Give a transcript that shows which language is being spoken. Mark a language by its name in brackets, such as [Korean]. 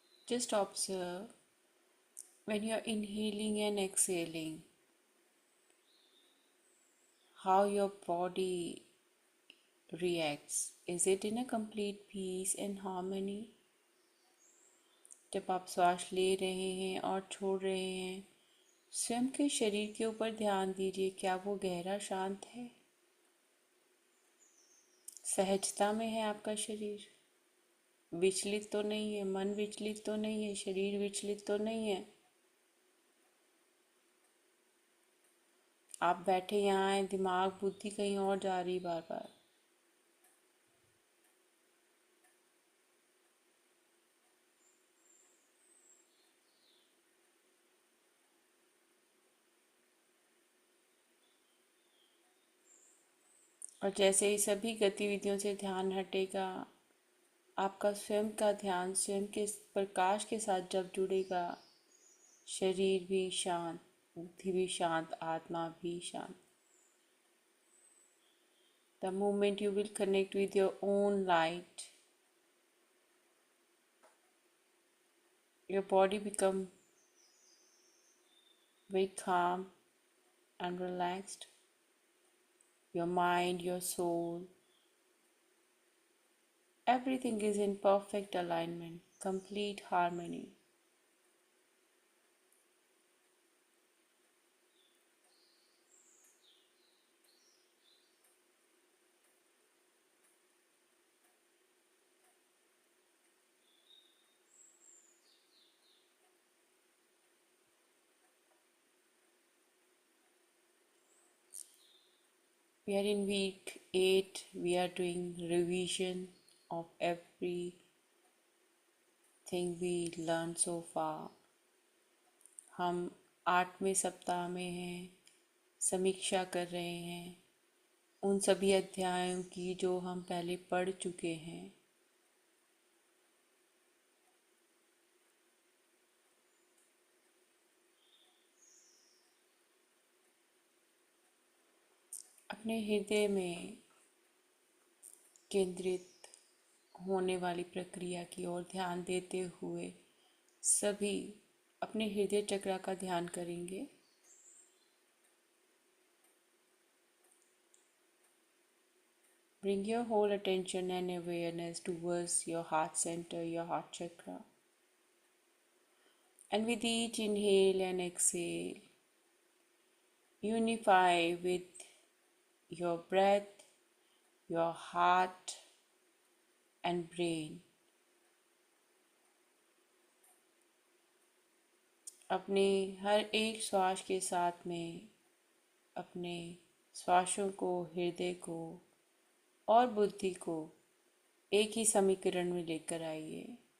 [English] Just observe when you're inhaling and exhaling how your body reacts. Is it in a complete peace and harmony? [Hindi] जब आप श्वास ले रहे हैं और छोड़ रहे हैं, स्वयं के शरीर के ऊपर ध्यान दीजिए। क्या वो गहरा शांत है? सहजता में है आपका शरीर? विचलित तो नहीं है? मन विचलित तो नहीं है? शरीर विचलित तो नहीं है? आप बैठे यहाँ हैं, दिमाग बुद्धि कहीं और जा रही बार बार। और जैसे ही सभी गतिविधियों से ध्यान हटेगा, आपका स्वयं का ध्यान स्वयं के प्रकाश के साथ जब जुड़ेगा, शरीर भी शांत, बुद्धि भी शांत, आत्मा भी शांत। [English] The moment you will connect with your own light, your body become very calm and relaxed. Your mind, your soul, everything is in perfect alignment, complete harmony. We are in week 8. We are doing revision of everything we learned so far. [Hindi] हम 8वें सप्ताह में हैं, समीक्षा कर रहे हैं उन सभी अध्यायों की जो हम पहले पढ़ चुके हैं। अपने हृदय में केंद्रित होने वाली प्रक्रिया की ओर ध्यान देते हुए सभी अपने हृदय चक्र का ध्यान करेंगे। [English] Bring your whole attention and awareness towards your heart center, your heart chakra. And with each inhale and exhale, unify with your breath, your heart, and brain. [Hindi] अपने हर एक श्वास के साथ में अपने श्वासों को, हृदय को और बुद्धि को एक ही समीकरण में लेकर आइए।